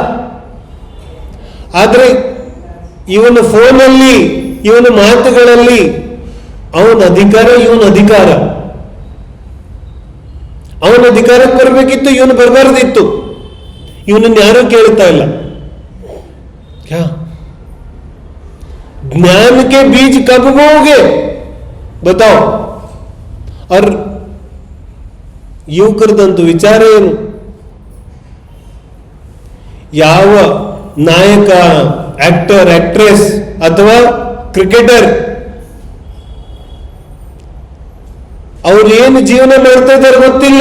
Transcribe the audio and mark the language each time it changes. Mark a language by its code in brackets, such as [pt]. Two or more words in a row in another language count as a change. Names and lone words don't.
[kn] ಆದ್ರೆ ಇವನ ಫೋನಲ್ಲಿ, ಇವನ ಮಾತುಗಳಲ್ಲಿ ಅವನ ಅಧಿಕಾರ, ಇವನ ಅಧಿಕಾರ. ಅವನ ಅಧಿಕಾರಕ್ಕೆ ಬರಬೇಕಿತ್ತು, ಇವನು ಬರಬಾರ್ದಿತ್ತು. ಇವನನ್ನು ಯಾರೂ ಕೇಳ್ತಾ ಇಲ್ಲ. [hi] क्या ज्ञान के बीज कब बोओगे बताओ. [kn] और ಯುವಕರದಂತೂ ವಿಚಾರ ಏನು? ಯಾವ ನಾಯಕ, ಆಕ್ಟರ್, ಆಕ್ಟ್ರೆಸ್ ಅಥವಾ ಕ್ರಿಕೆಟರ್ ಅವ್ರು ಏನು ಜೀವನ ಮಾಡ್ತಾ ಇದ್ದಾರೆ ಗೊತ್ತಿಲ್ಲ.